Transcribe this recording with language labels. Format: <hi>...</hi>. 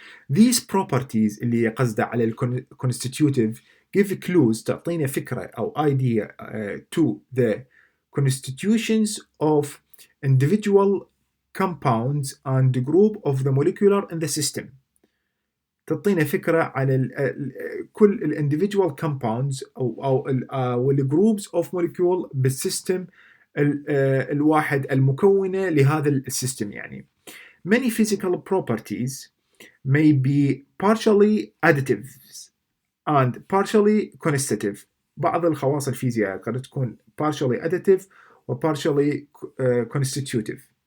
<en>These properties</en> <ar>اللي قصده على</ar> <en>constitutive give clues</en> <ar>تعطينا فكرة أو</ar> <en>idea to the constitutions of individual compounds and the group of the molecular in the system.</en> <ar>تعطينا فكرة على كل</ar> <en>individual compounds</en> <ar>أو</ar> <en>groups of molecule</en> <ar>بالسيستم الواحد المكونة لهذا السيستم.</ar> <en>يعني many physical properties may be partially additive and partially constitutive.</en> <ar>بعض الخواص الفيزيائية قد تكون</ar> <en>partially additive</en> <ar>و</ar> <en>partially constitutive.</en>